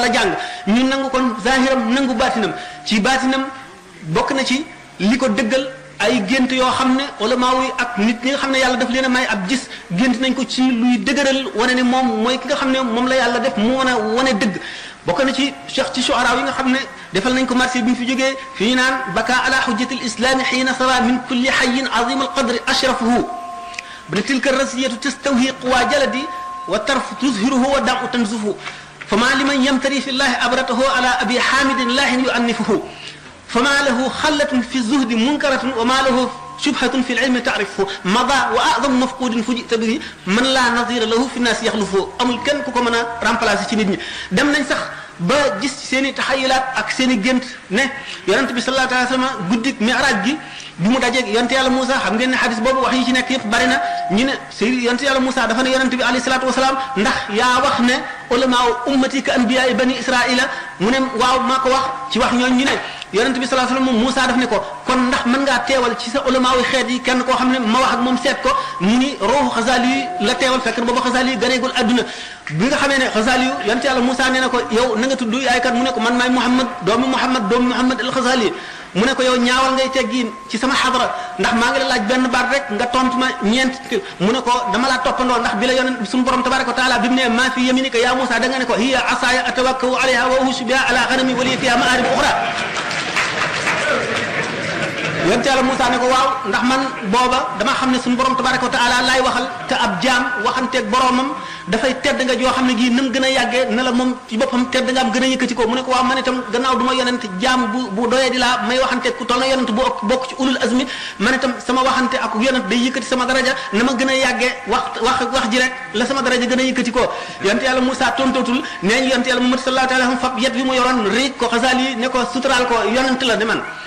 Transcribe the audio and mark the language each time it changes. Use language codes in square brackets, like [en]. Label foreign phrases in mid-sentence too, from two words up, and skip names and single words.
[wo] a jàng ñu nangu kon zahiram nangu baatinam ci baatinam bokk na ci li ko dëggal ay gént yoo xam ne ulama yi ak nit ñi nga xam ne yàlla daf leen a may ab gis gént nañ ko ci luy dëgëral wane ne moom mooy ki nga xam ne moom la yàlla def mu wane dëgg bokk na ci cheikh ci shuara yi nga xam ne defal nañ ko marché bi ñu fi jógee fi ñu naan [ar] بكى على حجة الإسلام حين سوى من كل حي عظيم القدر أشرفه بل تلك الرزية تستوهي قوى جلدي والطرف تظهره ودمع تنزفه فما لمن يمتري في الله أبرته على أبي حامد الله يؤنفه فما له خلة في الزهد منكرة وما له شبهة في العلم تعرفه مضى وأعظم مفقود فجئت به من لا نظير له في الناس يخلفه أمل كان كوكو منا رامبلاسي [wo] ci nit ñi dem nañ sax ba gis seeni taxayulaat ak seeni gént ne yonent bi [ar] صلى الله عليه وسلم [wo] guddik mi'raj gi bi mu dajeeg yonent yàlla Moussa xam ngeen ne xadis boobu wax yi ci nekk yëpp bari na ñu ne sëy yonent yàlla Moussa dafa ne yonent bi [ar] عليه الصلاة والسلام [wo] ndax yaa wax ne [ar] علماء أمتي كأنبياء بني [wo] israila mu ne waaw maa ko wax ci wax ñooñu ñu ne yonent bi [ar] صلى الله عليه وسلم [wo] Moussa daf ne ko kon ndax mën ngaa teewal ci sa ulama yu xeet yi kenn koo xam ne ma wax ak moom seet ko mu ni ruuxu Xasaali yi la teewal fekk na booba Xasaali yi ganeegul adduna bi nga xamee ne Xasaali yu yonent yàlla Moussa nee na ko yow na nga tudd yaay kat mu ne ko man maay Muhammad doomu Muhammad al Xasaali mu ne ko yow ñaawal ngay teggiin ci sama xadra ndax maa ngi la laaj benn baat rek nga tontu ma ñeent mu ne ko dama laa toppandoo ndax bi la yonent suñu borom [ar] تبارك وتعالى [wo] bi mu ne [ar] ما في يمينك يا موسى [wo] da nga ne ko [ar] هي عصاي أتوكأ عليها وأهش بها على غنمي ولي فيها مآرب أخرى [wo] yonent yàlla Moussa ne ko waaw ndax man booba dama xam ne suñu borom [ar] تبارك وتعالى [wo] laay waxal te ab jaam waxanteeg boromam dafay tedd nga joo xam ne gii nam gën a yàggee ne la moom ci boppam tedd nga am gën a yëkkati ko mu ne ko waaw man itam gannaaw du ma yonent jaam bu doyee di laa may waxanteeg ku toll na yonent bu bokk ci [ar] أولي العزم [wo] man itam sama waxante ak yonent day yëkkati sama daraja na ma gën a yàggee wax ji rek la sama daraja gën a yëkkati ko yonent yàlla Moussa tontootul nee ñu yonent yàlla Muhammad [ar] صلى الله عليه وسلم [wo] fab yet bi mu yoroon riig ko Xasaali ne ko suturaal ko yonent la ne man